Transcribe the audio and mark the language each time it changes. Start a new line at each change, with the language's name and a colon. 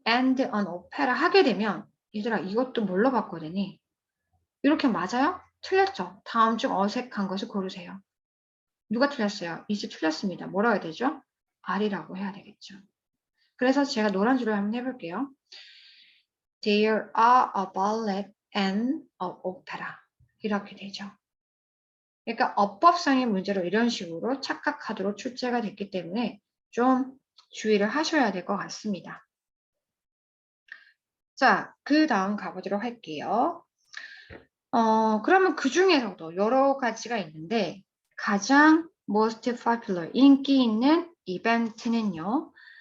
English: and an opera
Korean: 하게 되면 얘들아 이것도 뭘로 바꿔되니? 이렇게 맞아요? 틀렸죠? 다음 중 어색한 것을 고르세요. 누가 틀렸어요? 이제 틀렸습니다. 뭐라고 해야 되죠? R이라고 해야 되겠죠. 그래서 제가 노란 줄을 한번 해볼게요.
English: There are a ballet and an opera.
Korean: 이렇게 되죠. 그러니까 어법상의 문제로 이런 식으로 착각하도록 출제가 됐기 때문에 좀 주의를 하셔야 될 것 같습니다. 자, 그 다음 가보도록 할게요. 그러면 그 중에서도 여러 가지가 있는데 가장
English: most popular,
Korean: 인기 있는 이벤트는요.